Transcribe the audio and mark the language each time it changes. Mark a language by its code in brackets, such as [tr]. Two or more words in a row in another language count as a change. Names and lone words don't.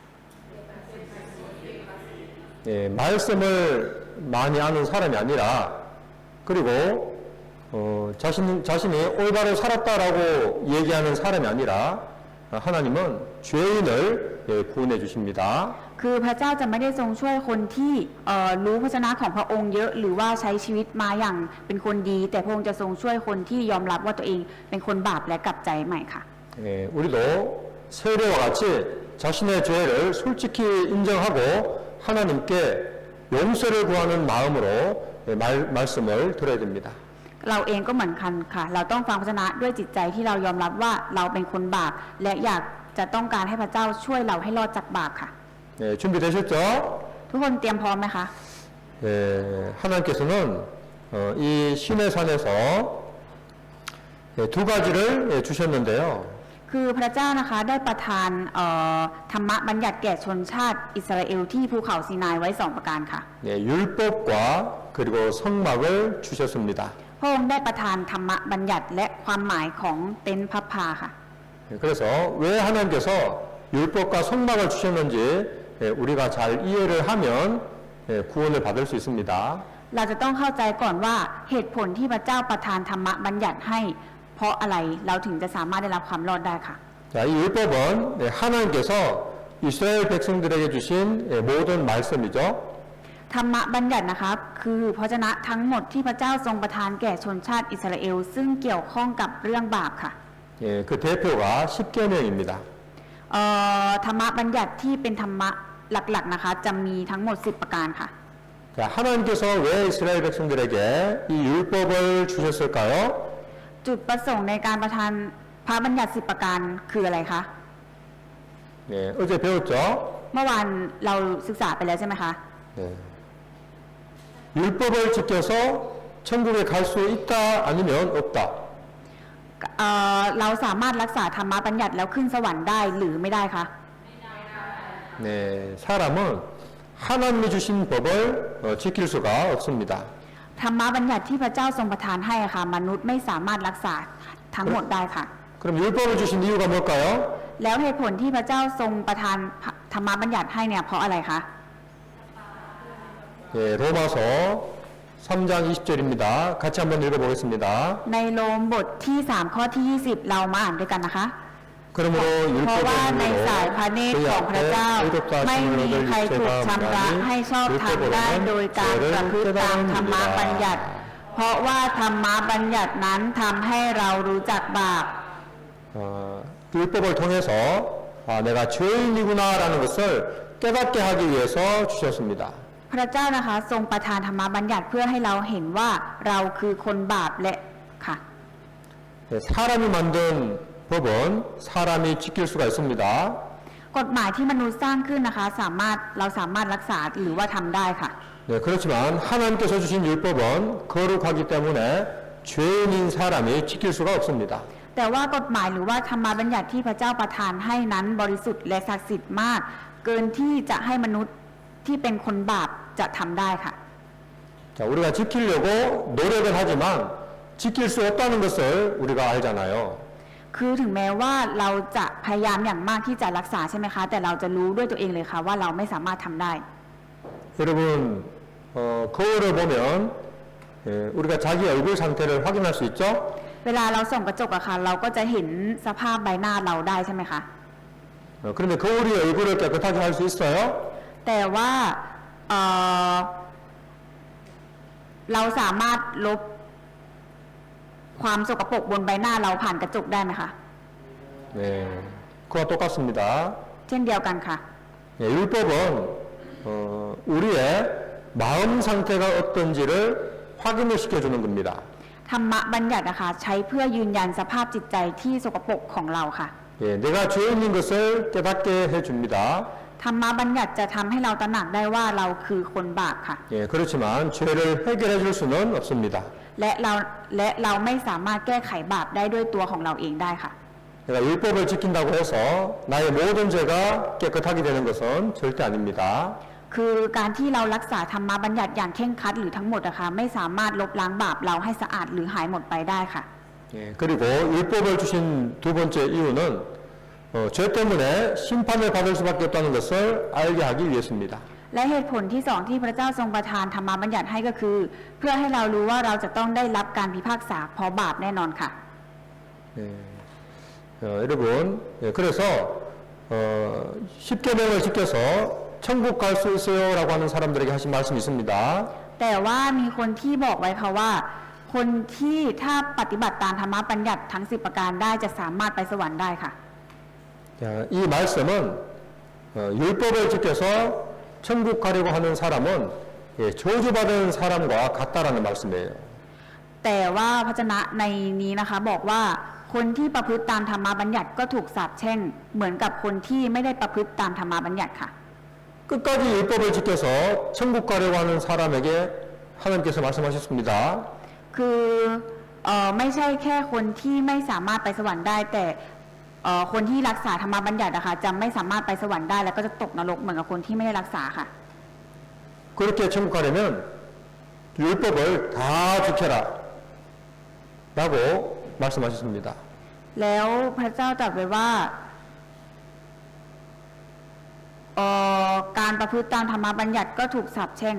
[ko] 말씀을 많이 아는 사람이 아니라 그리고 자신이 올바로 살았다라고 얘기하는 사람이 아니라 하나님은 죄인을 구원해 주십니다. [th] คือพระเจ้าจะไม่ได้ทรงช่วยคนที่รู้พระชนะของพระองค์เยอะหรือว่าใช้ชีวิตมาอย่างเป็นคนดี แต่พระองค์จะทรงช่วยคนที่ยอมรับว่าตัวเองเป็นคนบาปและกลับใจใหม่ค่ะ [ko] 우리도 세례와 같이 자신의 죄를 솔직히 인정하고 하나님께 용서를 구하는 마음으로 말씀을 들어야 됩니다. [th] เราเองก็เหมือนกันค่ะ เราต้องฟังพระชนะด้วยจิตใจที่เรายอมรับว่าเราเป็นคนบาปและอยากจะต้องการให้พระเจ้าช่วยเราให้รอดจากบาปค่ะ [ko] 준비되셨죠? [th] ทุกคนเตรียมพร้อมไหมคะ [ko] 하나님께서는 이 시내산에서 두 가지를 주셨는데요. [th] คือพระเจ้านะคะได้ประทานธรรมบัญญัติแก่ชนชาติอิสราเอลที่ภูเขาซีนายไว้สองประการค่ะ [ko] 율법과 그리고 성막을 주셨습니다. [th] พระองค์ได้ประทานธรรมบัญญัติและความหมายของเต็นท์พับพาค่ะ [ko] 그래서 왜 하나님께서 율법과 성막을 주셨는지 우리가 잘 이해를 하면 구원을 받을 수 있습니다. [th] เราจะต้องเข้าใจก่อนว่าเหตุผลที่พระเจ้าประทานธรรมบัญญัติให้เพราะอะไรเราถึงจะสามารถได้รับความรอดได้ค่ะ [ko] 자, 이 율법은 하나님께서 이스라엘 백성들에게 주신 모든 말씀이죠. [th] ธรรมบัญญัตินะคะคือพระชนะทั้งหมดที่พระเจ้าทรงประทานแก่ชนชาติอิสราเอลซึ่งเกี่ยวข้องกับเรื่องบาปค่ะ [ko] 그 대표가 10계명입니다. [th] ธรรมบัญญัติที่เป็นธรรมะหลักๆนะคะจะมีทั้งหมด10ประการค่ะ [ko] 자, 하나님께서 왜 이스라엘 백성들에게 이 율법을 주셨을까요? [th] จุดประสงค์ในการประทานพระบัญญัติ10ประการคืออะไรคะ [ko] 네, 어제 배웠죠? [th] เมื่อวานเราศึกษาไปแล้วใช่ไหมคะ [ko] 네. 율법을 지켜서 천국에 갈 수 있다 아니면 없다. [th] เราสามารถรักษาธรรมบัญญัติแล้วขึ้นสวรรค์ได้หรือไม่ได้คะ [ko] 네, 사람은 하나님이 주신 법을 지킬 수가 없습니다. [th] ธรรมบัญญัติที่พระเจ้าทรงประทานให้ค่ะมนุษย์ไม่สามารถรักษาทั้งหมดได้ค่ะ [ko] 그럼 율법을 주신 이유가 뭘까요? [th] แล้วเหตุผลที่พระเจ้าทรงประทานธรรมบัญญัติให้เนี่ยเพราะอะไรคะ [ko] 네, 로마서 3장 20절입니다. 같이 한번 읽어보겠습니다. [th] ในโรมบทที่3ข้อที่20เรามาอ่านด้วยกันนะคะ [ko] 그러므로 [th] เพราะ [ko] 율법의 [th] ว่าในสายพระเนตร [ko] 힘으로 [th] ของพระเจ้า [ko] 의롭다 [th] ไม่ [ko] 하심을 [th] มี [ko] 얻을 [th] ใครถูก [ko] 육체가 [th] ชำระให้ [ko] 없나니 [th] ชอบธรรมได้โดยการประพฤติตามธรรมบัญญัติ เพราะว่าธรรมบัญญัตินั้นทำให้เรารู้จักบาป [ko] 율법을 통해서 내가 죄인이구나라는 것을 깨닫게 하기 위해서 주셨습니다. [th] พระเจ้านะคะทรงประทานธรรมบัญญัติเพื่อให้เราเห็นว่าเราคือคนบาปและค่ะ [ko] 사람이 만든 법은 사람이 지킬 수가 있습니다. [th] กฎหมายที่มนุษย์สร้างขึ้นนะคะเราสามารถรักษาหรือว่าทำได้ค่ะ [ko] 네, 그렇지만 하나님께서 주신 율법은 거룩하기 때문에 죄인인 사람이 지킬 수가 없습니다. [th] แต่ว่ากฎหมายหรือว่าธรรมบัญญัติที่พระเจ้าประทานให้นั้นบริสุทธิ์และศักดิ์สิทธิ์มาก เกินที่จะให้มนุษย์ที่เป็นคนบาปจะทำได้ค่ะ [ko] 자, 우리가 지키려고 노력은 하지만 지킬 수 없다는 것을 우리가 알잖아요. [th] คือถึงแม้ว่าเราจะพยายามอย่างมากที่จะรักษาใช่ไหมคะ แต่เราจะรู้ด้วยตัวเองเลยค่ะว่าเราไม่สามารถทำได้ [ko] 여러분 거울을 보면 우리가 자기 얼굴 상태를 확인할 수 있죠? [th] เวลาเราส่องกระจกอะค่ะเราก็จะเห็นสภาพใบหน้าเราได้ใช่ไหมคะ [ko] 네, 그런데 거울이 얼굴을 깨끗하게 할 수 있어요? [th] แต่ว่าเอ่อเราสามารถลบความสกปรกบนใบหน้าเราผ่านกระจกได้ไหมคะ [ko] 네, 그와 똑같습니다. [th] เช่นเดียวกันค่ะ [ko] 예, 율법은 우리의 마음 상태가 어떤지를 확인을 시켜주는 겁니다. [th] ธรรมะบัญญัตินะคะใช้เพื่อยืนยันสภาพจิตใจที่สกปรกของเราค่ะ [ko] 예, 내가 죄 있는 것을 깨닫게 해줍니다. [th] ธรรมะบัญญัติจะทำให้เราตระหนักได้ว่าเราคือคนบาปค่ะ [ko] 예, 그렇지만 죄를 해결해 줄 수는 없습니다. [th] และเราไม่สามารถแก้ไขบาปได้ด้วยตัวของเราเองได้ค่ะ [ko] 내가 율법을 지킨다고 해서 나의 모든 죄가 깨끗하게 되는 것은 절대 아닙니다. [th] คือการที่เรารักษาธรรมะบัญญัติอย่างเคร่งครัดหรือทั้งหมดนะคะไม่สามารถลบล้างบาปเราให้สะอาดหรือหายหมดไปได้ค่ะ [ko] 예, 그리고 율법을 주신 두 번째 이유는 죄 때문에 심판을 받을 수밖에 없다는 것을 알게 하기 위해서입니다. [th] และเหตุผลที่สองที่พระเจ้าทรงประทานธรรมบัญญัติให้ก็คือ เพื่อให้เรารู้ว่าเราจะต้องได้รับการพิพากษาเพราะบาปแน่นอนค่ะ [ko] 예, 여러분, 예, 그래서 10계명을 지켜서 천국 갈 수 있어요라고 하는 사람들에게 하신 말씀이 있습니다. [th] แต่ว่ามีคนที่บอกไว้ค่ะว่า คนที่ถ้าปฏิบัติตามธรรมบัญญัติทั้ง10ประการได้จะสามารถไปสวรรค์ได้ค่ะ [ko] 자, 이 말씀은 율법을 지켜서 천국 가려고 하는 사람은 예, 저주받은 사람과 같다라는 말씀이에요. [th] แต่ว่าพระวจนะในนี้นะคะบอกว่าคนที่ประพฤติตามธรรมบัญญัติก็ถูกสาปแช่งเหมือนกับคนที่ไม่ได้ประพฤติตามธรรมบัญญัติค่ะ [ko] 끝까지 율법을 지켜서 천국 가려고 하는 사람에게 하나님께서 말씀하셨습니다. [th] คือไม่ใช่แค่คนที่ไม่สามารถไปสวรรค์ได้ แต่คนที่รักษาธรรมบัญญัตินะคะจะไม่สามารถไปสวรรค์ได้แล้วก็จะตกนรกเหมือนกับคนที่ไม่ได้รักษาค่ะ [ko] 그렇게 천국 가려면 율법을 다 지켜라 라고 말씀하셨습니다. [th] แล้วพระเจ้าตรัสไว้ว่าการประพฤติตามธรรมบัญญัติก็ถูกสาปแช่ง